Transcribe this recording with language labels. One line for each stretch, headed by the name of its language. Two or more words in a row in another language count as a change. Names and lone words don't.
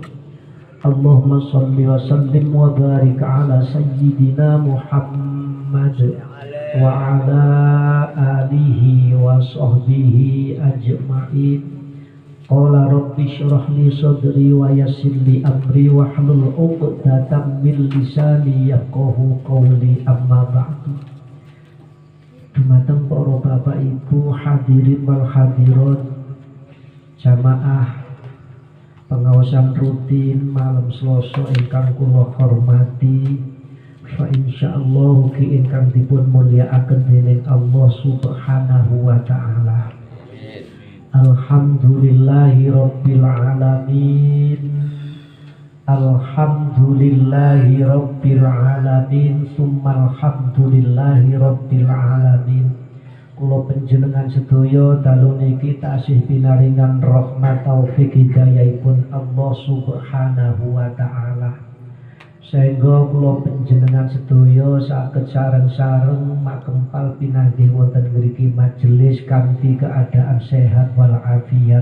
Arabic: اللهم صل وسلم وبارك على سيدنا محمد وعلى آله وصحبه أجمعين. قال رب اشرح لي صدري ويسر لي أمري واحلل عقدة من لساني يفقهوا قولي، أما بعد.
Javanese: Dumateng para bapak ibu
Arabic: الحاضرين والحاضرات,
Javanese: jamaah pengawasan rutin malam Selasa ingkang kula hormati,
Arabic: فإن شاء الله
Javanese: ki ingkang dipun mulyakaken dening
Arabic: الله سبحانه وتعالى. الحمد لله رب العالمين. الحمد لله رب العالمين. ثم الحمد لله رب العالمين.
Javanese: Kula panjenengan sedaya dalu niki tasih pinaringan rahmat taufik hidayahipun
Arabic: الله سبحانه وتعالى.
Javanese: Sehingga kula panjenengan sedaya saged sareng-sareng makempal pinanggih wonten mriki majelis kanthi keadaan sehat
Arabic: والعافية.